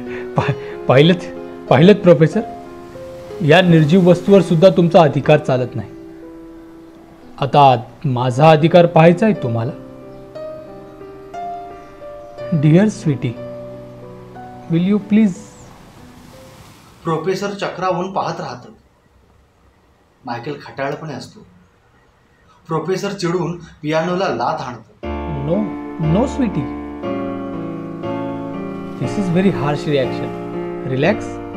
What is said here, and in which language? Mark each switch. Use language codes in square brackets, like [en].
[mr] पाहिलं प्रोफेसर, या निर्जीव वस्तूवर सुद्धा तुमचा अधिकार चालत नाही. आता माझा अधिकार पाहायचा आहे तुम्हाला. [en] Dear sweetie, will you please. [mr] Professor चक्रावून पाहत राहतात. मायकेल खटाळपणे असतो. प्रोफेसर चिडून पियानोला लाथ हाणतात. [en] No no sweetie, this is very harsh reaction. Relax.